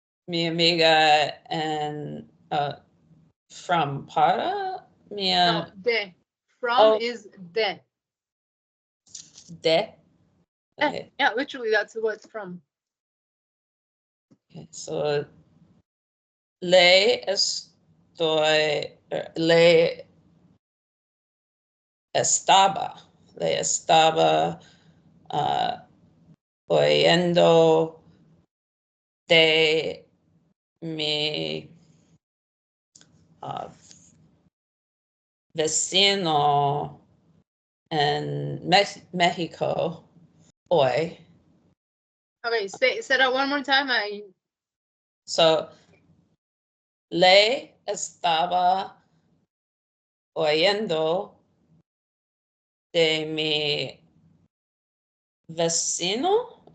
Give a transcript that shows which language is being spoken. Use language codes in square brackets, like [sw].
[es] mi amiga [en] and from [es] para. No, de. From Oh. [en] is de. [es] De. Okay. [en] Yeah, literally, that's what it's from. Okay, so [es] le estoy, le estaba oyendo de mi vecino en Mexico hoy. [en] Okay, say that one more time. [es] So, le estaba oyendo de mi vecino,